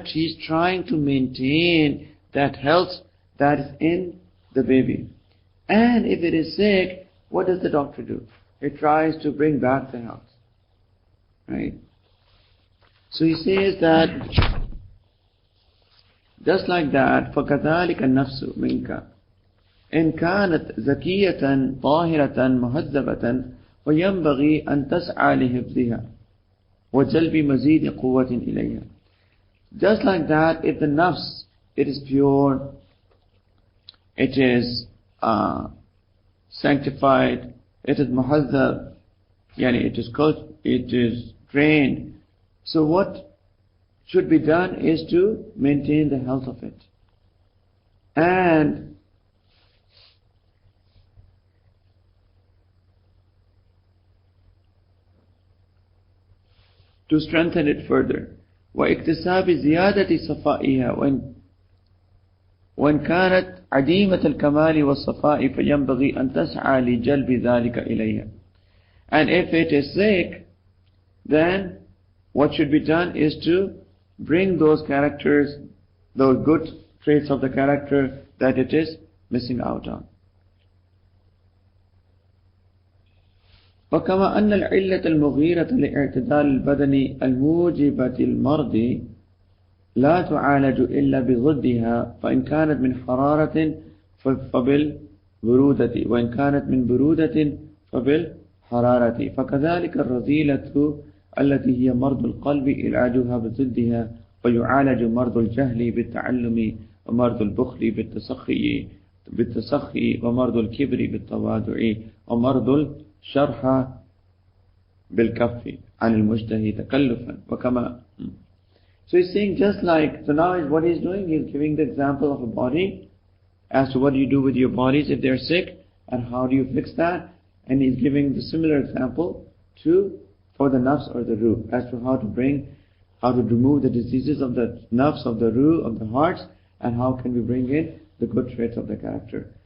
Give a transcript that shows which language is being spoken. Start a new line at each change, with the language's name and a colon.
English: He's trying to maintain that health that is in the baby. And if it is sick, what does the doctor do? He tries to bring back the health. Right? So he says that Just like that,
Arabic: فَكَذَلِكَ النَّفْسُ مِنْكَ إن كانت زكية طاهرة مهذبة وينبغي أن تسعى لحفظها وجلب مزيد قوة إليها.
English: Just like that, if the nafs, it is pure, it is sanctified, it is muhazzab, yani it is trained. So what should be done is to maintain the health of it and to strengthen it further.
Arabic: واكتساب زيادة صفائها وإن كانت عديمة الكمال والصفاء فينبغي أن تسعى لجلب ذلك إليها.
English: And if it is sick, then what should be done is to bring those characters, those good traits of the character that it is missing out on.
Arabic: وكما أن العلة المغيرة لاعتدال البدن الموجبة المرض لا تعالج إلا بضدها فإن كانت من حرارة فبالبرودة وإن كانت من برودة فبالحرارة فكذلك الرذيلة التي هي مرض القلب علاجها بضدها ويعالج مرض الجهل بالتعلم ومرض البخل بالتسخي ومرض الكبر بالتواضع ومرض الشرح بالكف عن المجتهي تكلفا وكما.
English: So he's saying just like, so now what he's doing, he's giving the example of a body as to what do you do with your bodies if they're sick and how do you fix that, and he's giving the similar example for the nafs or the ruh as to how to remove the diseases of the nafs, of the ruh, of the hearts, and how can we bring in the good traits of the character.